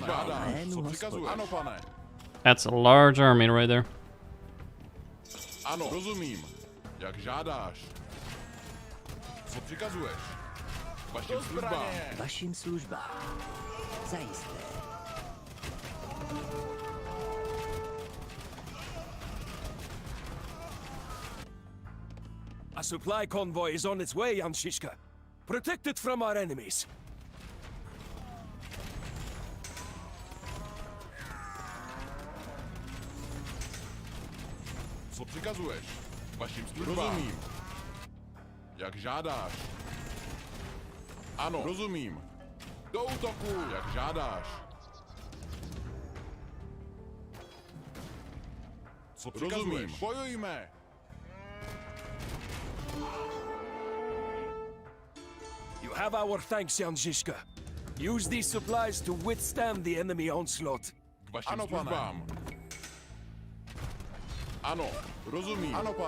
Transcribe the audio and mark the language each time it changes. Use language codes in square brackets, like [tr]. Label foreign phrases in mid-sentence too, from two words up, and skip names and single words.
[cs] Co přikazuješ? Ano, pane. [en] That's a large army right there. [cs] Ano, rozumím. Jak žádáš. Co přikazuješ? Vašim službám. Vašim službám. Zajisté. [en] A supply convoy is on its way, Jan Žižka. Protect it from our enemies. [cs] Co přikazuješ? Vašim službám. Rozumím. Jak žádáš. Ano, rozumím. Do útoku, jak žádáš. Co přikazuješ? Rozumím. Bojujme. [en] You have our thanks, Jan Žižka. Use these supplies to withstand the enemy onslaught. [cs] K vašim službám. Ano, rozumím. Ano, pane.